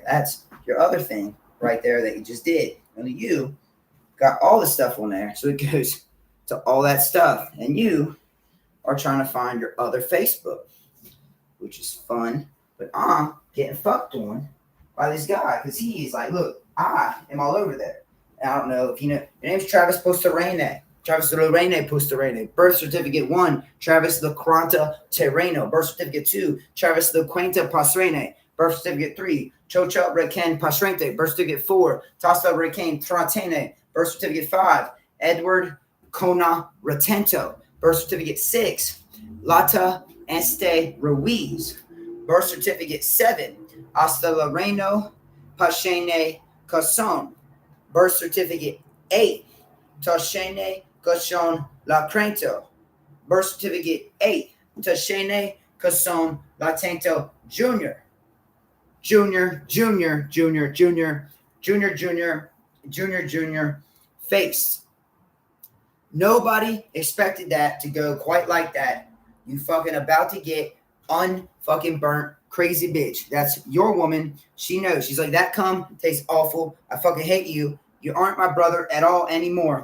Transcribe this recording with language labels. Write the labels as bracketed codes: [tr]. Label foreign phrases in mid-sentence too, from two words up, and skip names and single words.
[en] That's your other thing right there that you just did. Only you got all the stuff on there. So it goes to all that stuff. And you are trying to find your other Facebook. which is fun. But I'm getting fucked on by this guy because he's like, look, I am all over there. And I don't know if you know. Your name's Travis Postorene. Travis Lorene Postorene. Birth certificate 1, Travis Lacranta Terreno. Birth certificate 2, Travis Laquenta Pasrene. Birth certificate 3, Chocha Requen Pasrente. Birth certificate 4, Tasta Requen Tratene. Birth certificate 5, Edward Kona Retento. Birth certificate 6, Lata Este Ruiz. Birth certificate 7, Hasta Loreno Pachene Cason. Birth certificate 8, Tashene Cason Lacrento. Birth certificate 8, Tashene Cason Latento Jr. Junior, junior, junior, junior, junior, junior, junior, junior, face. Nobody expected that to go quite like that. You fucking about to get unfucking burnt, crazy bitch. That's your woman. She knows. She's like, that cum tastes awful. I fucking hate you. You aren't my brother at all anymore.